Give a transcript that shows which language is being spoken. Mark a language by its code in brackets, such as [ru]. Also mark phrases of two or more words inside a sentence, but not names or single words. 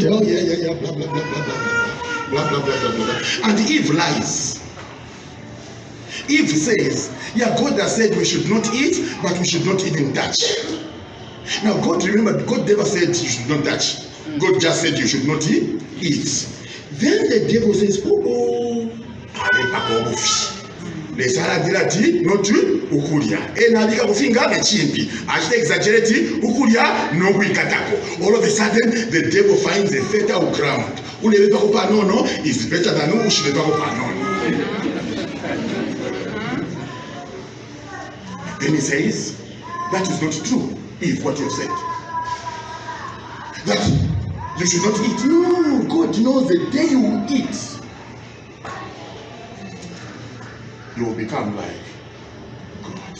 [en] Oh, yeah, blah, blah, blah, blah, blah, blah, blah, blah, blah, blah. And Eve lies. Eve says, yeah, God has said we should not eat, but we should not even touch. Now, God, remember, God never said you should not touch. God just said you should not eat. Then the devil says, [bem] lesalagira ati notu ukulya enalika kufinga nechimpi achite exaggerate ukulya nokuikatako. [en] All of a sudden the devil finds a fertile ground. [bem] Ulebepako panono [en] is better than [bem] ushibepako panono. [en] Then he says, that is not true, Eve, what you have said. That you should not eat. No, God knows the day you will eat, you will become like God.